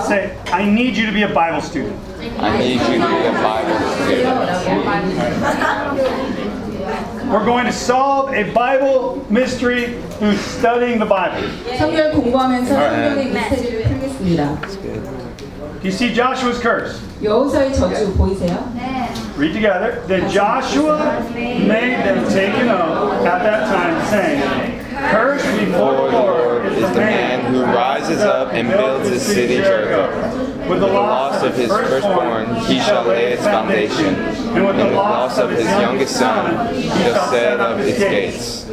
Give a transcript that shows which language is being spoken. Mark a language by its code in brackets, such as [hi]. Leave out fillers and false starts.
[en] say, I need you to be a Bible student. I need you to be a Bible student. We're going to solve a Bible mystery through studying the Bible. [ko] 성경을 공부하면서 성경의 미스터리를 풀겠습니다. [en] That's good. You see Joshua's curse? [ko] 여호사의 저주 보이세요? 네. [en] Read together. Then Joshua made them take an oath at that time, saying, "Cursed before the Lord is the man who rises up and builds his city Jericho. With the loss of his firstborn, he shall lay its foundation. And with the loss of his youngest son, he shall set up its gates."